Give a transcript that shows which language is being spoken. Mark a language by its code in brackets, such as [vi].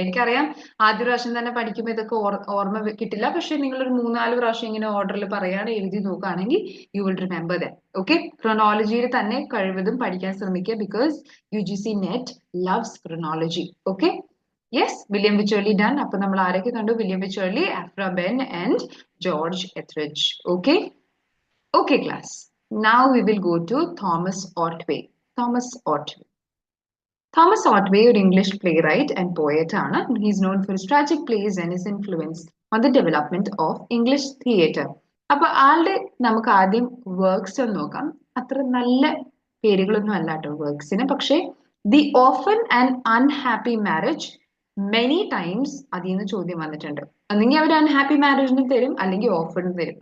[ml] എനിക്കറിയാം ആദ്യ പ്രാവശ്യം തന്നെ പഠിക്കുമ്പോൾ ഇതൊക്കെ ഓർമ്മ കിട്ടില്ല, പക്ഷെ നിങ്ങൾ ഒരു 3-4 പ്രാവശ്യം ഇങ്ങനെ ഓർഡറിൽ പറയാണ് എഴുതി നോക്കുകയാണെങ്കിൽ [en] You will remember that. [ml] Okay, ക്രോണോളജിയിൽ തന്നെ കഴിവതും പഠിക്കാൻ ശ്രമിക്കുക, because [en] UGC NET loves chronology. [ml] Okay, yes, William വിച്ചേർലി done. അപ്പൊ നമ്മൾ ആരൊക്കെ കണ്ടു? William വിച്ചേർലി, ആഫ്ര Ben and George എത്രിഡ്ജ്. [en] Okay, okay class. Now we will go to Thomas Otway. Thomas Otway. Thomas Otway, [ml] ഒരു English [en] playwright and poet ആണ്. He is known for his tragic plays and his influence on the development of English theatre. [ml] അപ്പൊ ആളുടെ നമുക്ക് ആദ്യം works ഒന്ന് നോക്കാം. അത്ര നല്ല പേരുകളൊന്നും അല്ല കേട്ടോ വർക്ക്സിന്. പക്ഷേ the often and unhappy marriage, many times അതിൽ നിന്ന് ചോദ്യം വന്നിട്ടുണ്ട്. ഒന്നെങ്കിൽ അവർ അൺഹാപ്പി മാരേജിന് തരും, അല്ലെങ്കിൽ ഓഫറിന് തരും.